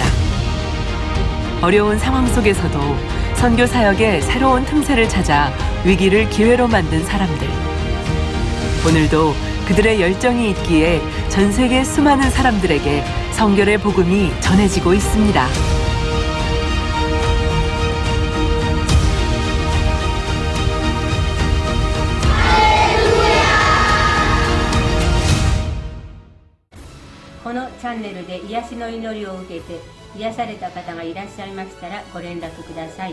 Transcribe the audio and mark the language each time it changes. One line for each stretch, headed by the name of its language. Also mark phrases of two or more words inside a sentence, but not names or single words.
Korean: 어려운 상황 속에서도 선교 사역의 새로운 틈새를 찾아 위기를 기회로 만든 사람들. 오늘도 그들의 열정이 있기에 전 세계 수많은 사람들에게 성결의 복음이 전해지고 있습니다.
Japanese: このチャンネルで癒しの祈りを受けて癒された方がいらっしゃいましたらご連絡ください。